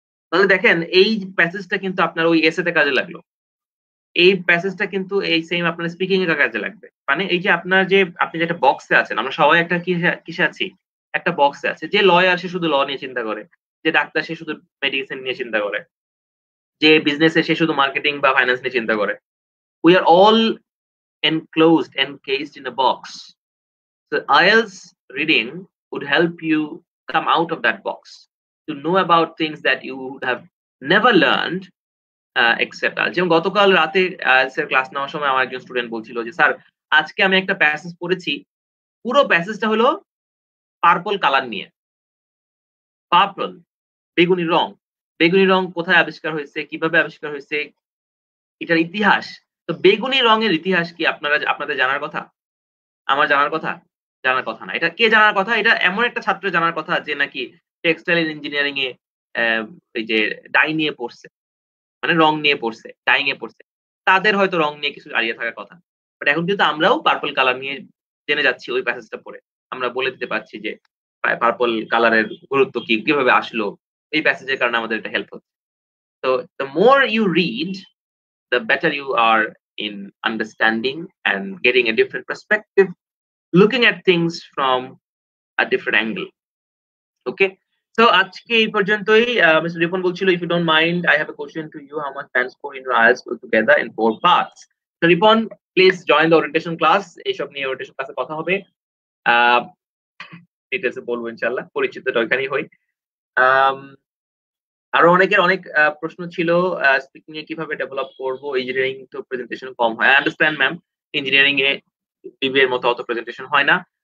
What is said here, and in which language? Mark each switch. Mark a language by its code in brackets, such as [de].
[bn] তাহলে দেখেন এই প্যাসেজটা কিন্তু আপনার ওই এসেতে কাজে লাগলো। এই প্যাসেজটা কিন্তু এই সেম আপনার স্পিকিং এর কাজে লাগবে। মানে এই যে আপনার যে আপনি যে একটা বক্সে আছেন, আমরা সবাই একটা কিসে আছি? একটা বক্সে আছি। যে লয়ার সে শুধু ল নিয়ে চিন্তা করে। যে ডাক্তার সে শুধু মেডিসিন নিয়ে চিন্তা করে। যে বিজনেসে সে শুধু মার্কেটিং বা ফাইন্যান্স নিয়ে চিন্তা করে। [en] We are all encased in a box. So IELTS reading would help you come out of that box to know about things that you would have never learned except IELTS. [bn] যেমন গতকাল রাতে IELTS এর class নেওয়ার সময় আমার একজন student বলছিল যে, "স্যার, আজকে আমি একটা প্যাসেজ পড়েছি। পুরো প্যাসেজটা হলো পার্পল কালার নিয়ে।" পার্পল, বেগুনি রং। বেগুনি রং কোথায় আবিষ্কার হয়েছে, কিভাবে আবিষ্কার হয়েছে, এটার ইতিহাস। তো বেগুনি রঙের ইতিহাস কি আপনাদের জানার কথা? আমার জানার কথা? জানার কথা না। এটা কে জানার কথা? এটা এমন একটা ছাত্রের জানার কথা যে নাকি টেক্সটাইল ইঞ্জিনিয়ারিং এ এই যে ডাই নিয়ে পড়ছে। মানে রং নিয়ে পড়ছে, ডাইং এ পড়ছে। তাদের হয়তো রং নিয়ে কিছু আইডিয়া থাকার কথা। বাট এখন কিন্তু আমরাও পার্পল কালার নিয়ে জেনে যাচ্ছি ওই প্যাসেজটা পড়ে। আমরা বলে দিতে পারছি যে পার্পল কালারের গুরুত্ব কি? কিভাবে আসলো? এই প্যাসেজের কারণে আমাদের এটা হেল্প হচ্ছে। [en] So the more you read, the better you are in understanding and getting a different perspective, looking at things from a different angle. Okay? [bn] So আজকে এই পর্যন্তই। মিস্টার রিপন বলছিল, [en] if you don't mind, I have a question to you. How much time score in your IELTS put together in 4 parts? So Ripon, please join the orientation class. [bn] এইসব নিয়ে orientation ক্লাসে কথা হবে। ডিটেইলসে বলবো ইনশাআল্লাহ। পরিচিতটা ওইখানেই হই। আরো অনেকের অনেক প্রশ্ন ছিল স্পিকিং এ কিভাবে ডেভেলপ করব, ইঞ্জিনিয়ারিং তো প্রেজেন্টেশন কম হয়। [en] I understand ma'am, [bn] engineering A BBA এর মতো অত প্রেজেন্টেশন হয় না।